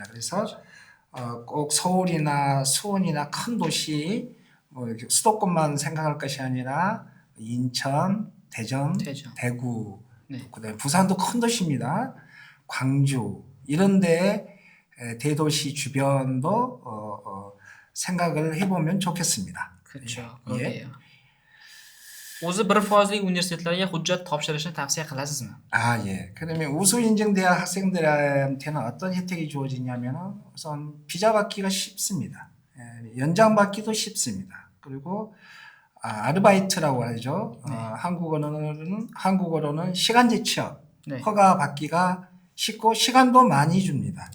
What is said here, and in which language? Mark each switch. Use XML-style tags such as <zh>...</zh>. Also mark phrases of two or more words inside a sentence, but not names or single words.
<ko>그래서 꼭 서울이나 수원이나 큰 도시 수도권만 생각할 것이 아니라 인천, 대전. 대구, 그다음에 부산도 큰 도시입니다. 광주 이런 데 대도시 주변도 생각을 해보면 좋겠습니다. 그렇죠. 그러게요.</ko> <uz>o'zi bir foizlik universitetlarga hujjat topshirishni tavsiya qilasizmi?</uz> <ko>예. 그러면 우수 인증 대학 학생들한테는 어떤 혜택이 주어지냐면은 우선 비자 받기가 쉽습니다. 연장 받기도 쉽습니다. 그리고 아르바이트라고 하죠. 한국어로는 시간제 취업 허가 받기가 쉽고 시간도 많이 줍니다.</ko>